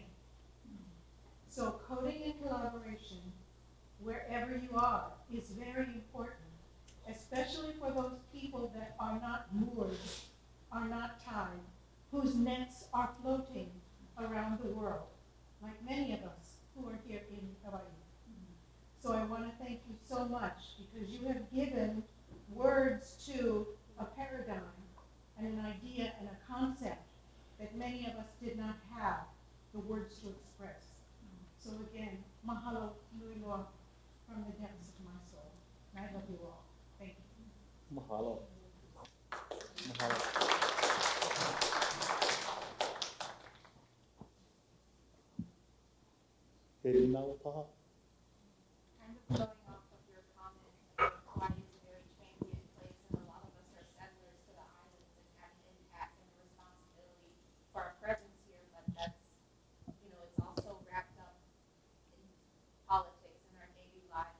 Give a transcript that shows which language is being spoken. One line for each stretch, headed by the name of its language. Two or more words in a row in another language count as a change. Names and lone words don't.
English: So coding and collaboration, wherever you are, is very important, especially for those people that are not moored, are not tied, whose nets are floating around the world, like many of us who are here in Hawaii. So I want to thank you so much, because you have given words to a paradigm and an idea and a concept that many of us did not have the words to express. So again,
Hawaiian: mahalo nui loa
English: from the depths of my soul. And I love you all. Thank you.
Hawaiian: Mahalo. Mahalo. ʻōlelo.
English: Kind of going off of your comment, Hawaii is a very transient place, and a lot of us are settlers to the islands and have an impact and a responsibility for our presence here. But that's, it's also wrapped up in politics and our daily lives.